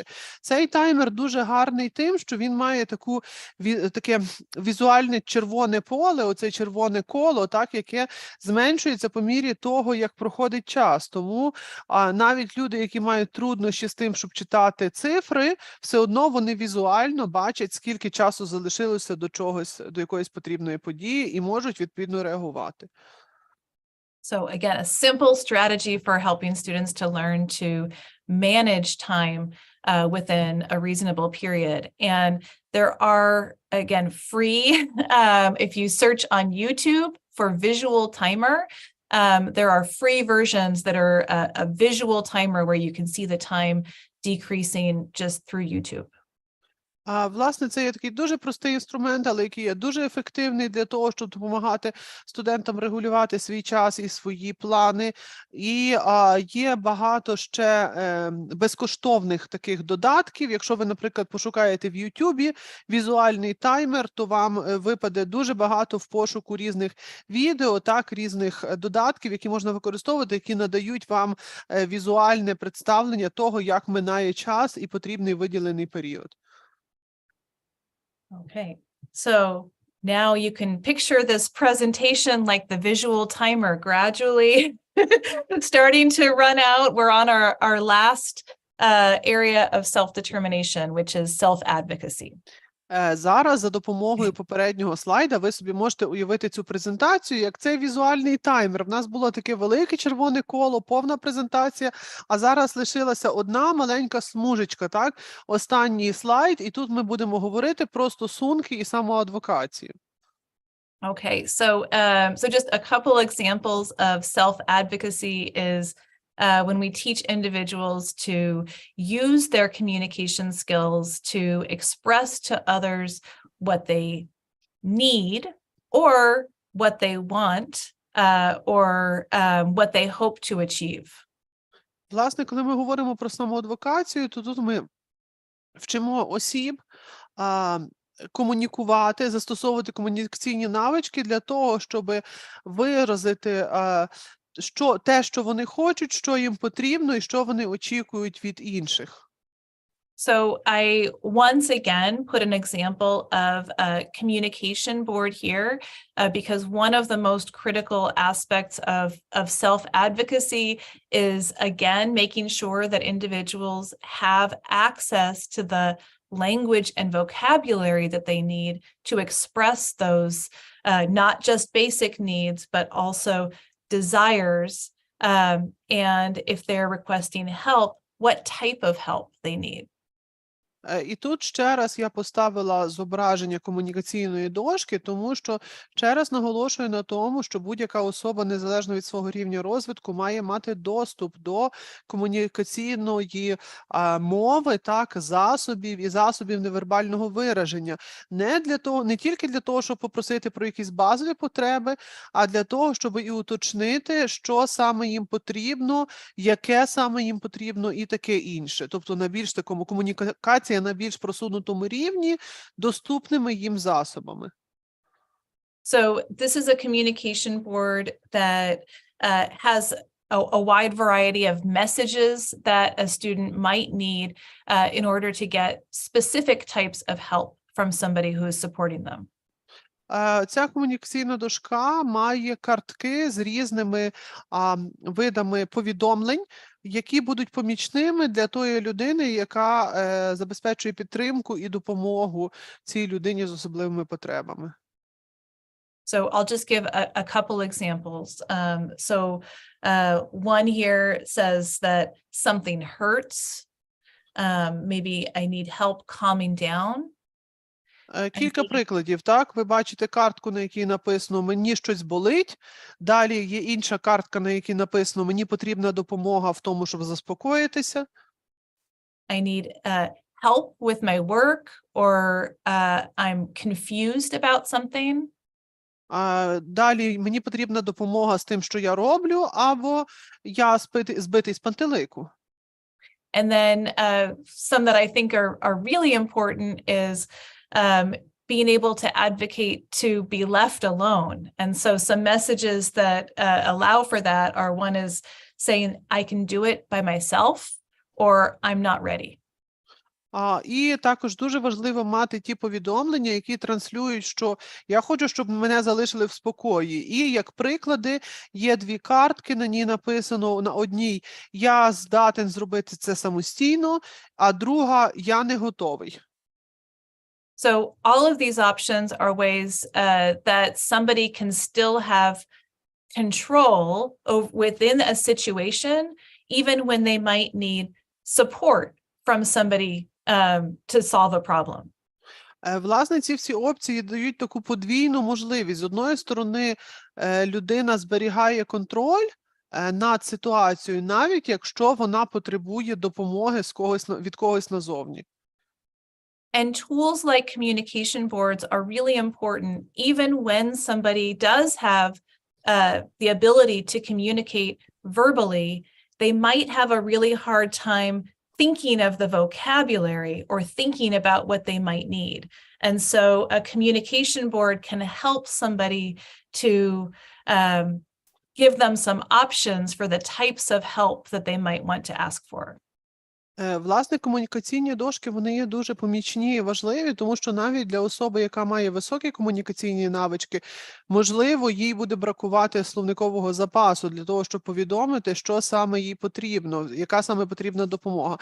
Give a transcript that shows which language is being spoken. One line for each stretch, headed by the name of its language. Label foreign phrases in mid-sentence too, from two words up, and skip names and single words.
Ukrainian: Цей таймер дуже гарний тим, що він має таке візуальне червоне поле, оце червоне коло, так, яке зменшується по мірі того, як проходить час. Тому навіть люди, які мають труднощі з тим, щоб читати цифри, все одно вони візуально бачать, скільки часу залишилося до чогось, до якоїсь потрібної події і можуть відповідно реагувати.
English: So again, a simple strategy for helping students to learn to manage time within a reasonable period. And there are, again, free, if you search on YouTube for visual timer, there are free versions that are a visual timer where you can see the time decreasing just through YouTube.
Ukrainian: Власне, це є такий дуже простий інструмент, але який є дуже ефективний для того, щоб допомагати студентам регулювати свій час і свої плани. І є багато ще безкоштовних таких додатків. Якщо ви, наприклад, пошукаєте в Ютубі візуальний таймер, то вам випаде дуже багато в пошуку різних відео, так, різних додатків, які можна використовувати, які надають вам візуальне представлення того, як минає час і потрібний виділений період.
English: Okay, so now you can picture this presentation like the visual timer gradually starting to run out. We're on our last area of self-determination, which is self-advocacy.
Ukrainian: Зараз за допомогою попереднього слайда ви собі можете уявити цю презентацію, як цей візуальний таймер. В нас було таке велике червоне коло, повна презентація, а зараз лишилася одна маленька смужечка, так? Останній слайд, і тут ми будемо говорити про стосунки і самоадвокацію.
English: Okay, so just a couple examples of self-advocacy is when we teach individuals to use their communication skills to express to others what they need or what they want or what they hope to achieve.
Ukrainian: Власне, коли ми говоримо про самоадвокацію, то тут ми вчимо осіб комунікувати, застосовувати комунікаційні навички для того, щоб виразити що вони хочуть, що їм потрібно і що вони очікують від інших.
English: So I once again put an example of a communication board here because one of the most critical aspects of self-advocacy is, again, making sure that individuals have access to the language and vocabulary that they need to express those not just basic needs, but also desires, and if they're requesting help, what type of help they need.
Ukrainian: І тут ще раз я поставила зображення комунікаційної дошки, тому що ще раз наголошую на тому, що будь-яка особа, незалежно від свого рівня розвитку, має мати доступ до комунікаційної мови, так, засобів і засобів невербального вираження. Не тільки для того, щоб попросити про якісь базові потреби, а для того, щоб і уточнити, що саме їм потрібно, яке саме їм потрібно і таке інше. Тобто на більш такому комунікація на більш просунутому рівні доступними їм засобами.
English: So this is a communication board that has a wide variety of messages that a student might need in order to get specific types of help from somebody who is supporting them.
Ukrainian: Ця комунікаційна дошка має картки з різними видами повідомлень, які будуть помічними для тої людини, яка забезпечує підтримку і допомогу цій людині з особливими потребами.
English: So I'll just give a couple examples. One here says that something hurts. Maybe I need help calming down.
Ukrainian: Кілька прикладів, так? Ви бачите картку, на якій написано «Мені щось болить». Далі є інша картка, на якій написано «Мені потрібна допомога в тому, щоб заспокоїтися».
English: I need help with my work or I'm confused about something.
Ukrainian: Далі «Мені потрібна допомога з тим, що я роблю», або «Я збитий з пантелику».
English: And then some that I think are really important is being able to advocate to be left alone. And so some messages that allow for that are, one is saying, I can do it by myself, or I'm not ready.
Ukrainian: І також дуже важливо мати ті повідомлення, які транслюють, що я хочу, щоб мене залишили в спокої. І як приклади є дві картки, на ній написано на одній «Я здатен зробити це самостійно», а друга «Я не готовий».
English: So all of these options are ways that somebody can still have control within a situation, even when they might need support from somebody to solve a problem.
Ukrainian: Власне, ці всі опції дають таку подвійну можливість. З одної сторони, людина зберігає контроль над ситуацією, навіть якщо вона потребує допомоги від когось назовні.
English: And tools like communication boards are really important, even when somebody does have the ability to communicate verbally. They might have a really hard time thinking of the vocabulary or thinking about what they might need. And so a communication board can help somebody to give them some options for the types of help that they might want to ask for.
Ukrainian: Власне, комунікаційні дошки, вони є дуже помічні і важливі, тому що навіть для особи, яка має високі комунікаційні навички, можливо, їй буде бракувати словникового запасу для того, щоб повідомити, що саме їй потрібно, яка саме потрібна допомога.